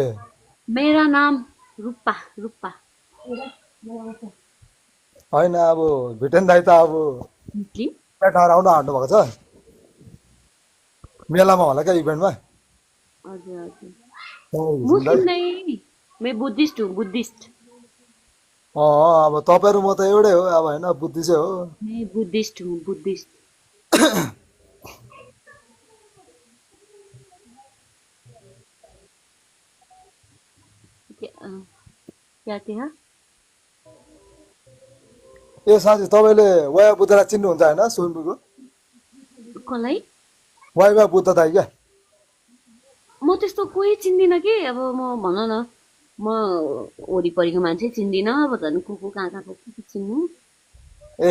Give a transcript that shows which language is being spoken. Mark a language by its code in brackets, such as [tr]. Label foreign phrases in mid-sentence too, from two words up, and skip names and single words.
[hi] मेरा नाम रूपा रूपा [ne] होइन अब भिटेन दाई त अब [hi] मुस्लिम [ne] पेटार आउन आँट्नु भएको छ मेलामा होला क्या इभेन्टमा हजुर हजुर कमेर घिसिङ दाई [hi] मुस्लिम नहीं मैं बुद्धिस्ट हूँ बुद्धिस्ट [ne] अब तपाईँहरू म त एउटै हो अब होइन बुद्धिस्टै हो [hi] मैं बुद्धिस्ट हूँ बुद्धिस्ट क्या क्या [ne] ए साँच्ची तपाईँले वाया बुद्धलाई चिन्नुहुन्छ होइन स्वयम्भूको कसलाई वाया बुद्ध दाई क्या म त्यस्तो कोही चिन्दिनँ कि अब म भन न म वरिपरिको मान्छे चिन्दिनँ अब झन् को कहाँ कहाँको के चिन्नु ए